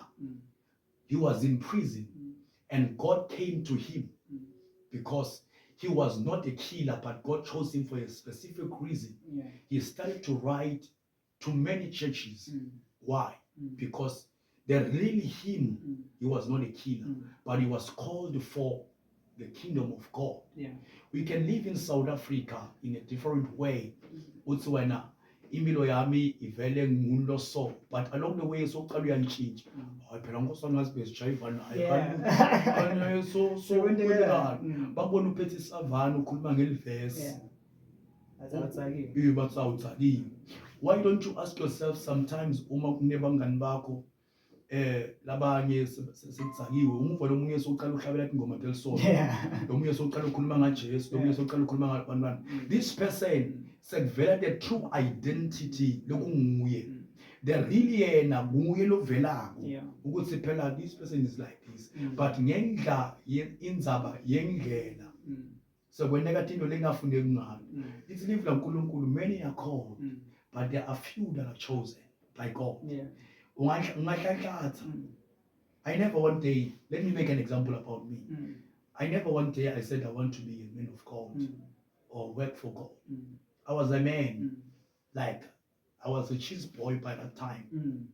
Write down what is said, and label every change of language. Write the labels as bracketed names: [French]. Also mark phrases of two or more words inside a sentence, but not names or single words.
[English] He was in prison, and God came to him because he was not a killer, but God chose him for a specific reason. He started to write to many churches. Why? Because they're really him. He was not a killer, but he was called for the kingdom of God. We can live in South Africa in a different way. [Swati] Utswena impilo yami ivele ngulo so, [English] but along the way [Swati] so qala uyantshintsha. Hayi phela ngosongazi besijiva naye so kwenzekani babona uphethe isavana ukhuluma ngelivesi batsawutsakile. [English] Why don't you ask yourself sometimes [Swati] uma kunebangani bakho labanye sekutsakiwe umuva lomunye soqala uhlabela ingoma ngelisonto lomunye soqala ukhuluma ngaJesu lomunye soqala ukhuluma ngabantwana. [English] This person [Swati] sekuvela [English] the true identity [Swati] lokunguye, [English] the really [Swati] yena nguye lovelako ukuthi phela [English] this person is like this, [Swati] but ngendla indzaba yendlela sekweneka into lengafundeki ngayo. [English] It's live la uNkulunkulu. Many are called, but there are few that are chosen by God. I never one day, let me make an example about me. I never one day I said I want to be a man of God or work for God. I was a man, like I was a cheese boy by that time.